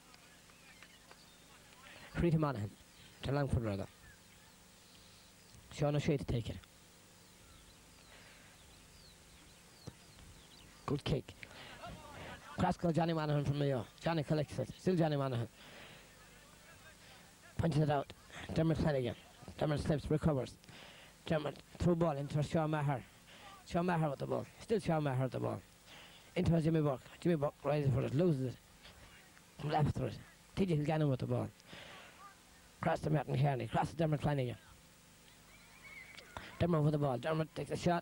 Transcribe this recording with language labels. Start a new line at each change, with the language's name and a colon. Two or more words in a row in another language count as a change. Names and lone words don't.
English: Free to Monaghan. To Langford rather. Sean O'Shea to take it. Good kick. Cross goes Johnny Monaghan from Mayo. Johnny collects it. Still Johnny Monaghan. Punches it out. Dermot Flanagan. Dermot slips, recovers. Dermot through ball into Sean Maher. Sean Maher with the ball. Still Sean Maher with the ball. Into Jimmy Buck. Jimmy Buck rises for it, loses it. Comes after it. TJ Kilgannon with the ball. Cross to Martin Kearney. Cross to Dermot Flanagan. Dermot with the ball. Dermot takes a shot.